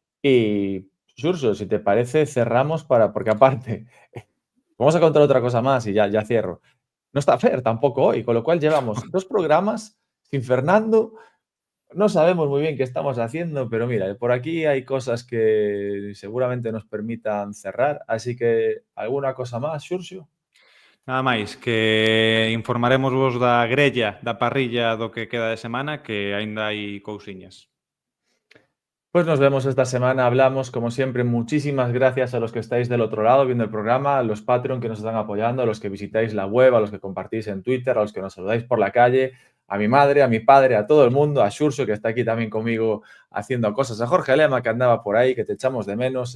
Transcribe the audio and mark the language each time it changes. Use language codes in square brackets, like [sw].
[es] Y, Xurxo, si te parece, cerramos porque aparte, vamos a contar otra cosa más y ya cierro. no está Fer tampoco hoy, con lo cual llevamos 2 programas sin Fernando. No sabemos muy bien qué estamos haciendo, pero mira, por aquí hay cosas que seguramente nos permitan cerrar, así que ¿alguna cosa más, Xurxo? [gl] Nada máis, que informaremos vos da grella, da parrilla do que queda de semana, que aínda hai cousiñas. [es] Pues nos vemos esta semana, hablamos, como siempre, muchísimas gracias a los que estáis del otro lado viendo el programa, a los Patreon que nos están apoyando, a los que visitáis la web, a los que compartís en Twitter, a los que nos saludáis por la calle, a mi madre, a mi padre, a todo el mundo, a Xurxo, que está aquí también conmigo haciendo cosas, a Jorge Lema, que andaba por ahí, que te echamos de menos.